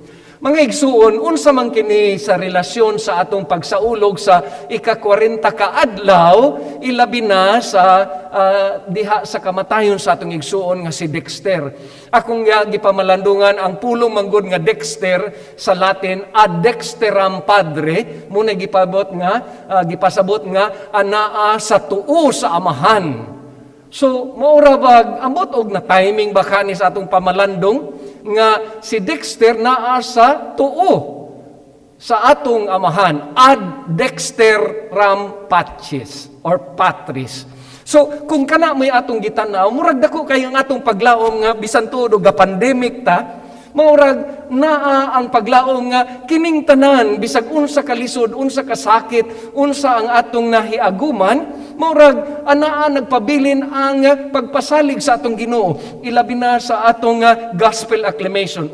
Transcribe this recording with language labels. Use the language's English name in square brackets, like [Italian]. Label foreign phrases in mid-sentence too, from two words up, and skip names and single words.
[Cebuano] Mga igsuon, unsa man kini sa relasyon sa atong pagsaulog sa ika-40 ka adlaw, ilabi na sa diha sa kamatayon sa atong igsuon nga si Dexter. Akong gipamalandungan ang pulong manggod nga Dexter sa Latin [Latin] ad dexteram padre, [Cebuano] muna gipasabot nga anaa sa tuo sa amahan. So maura bag ambot og na timing baka ni sa atong pamalandong nga si Dexter naa sa tuo sa atong amahan [Latin] ad dexteram patris [Cebuano] or patris. So kung kana may atong gitanaw, murag dako kay ang atong paglaom nga bisan tuod og pandemic ta, maurag naa ang paglaom nga kining tanan bisag unsa ka lisod, unsa ka sakit, unsa ang atong nahiaguman, maurag anaa nagpabilin ang pagpasalig sa atong Ginoo, ilabi na sa atong [English] gospel acclamation.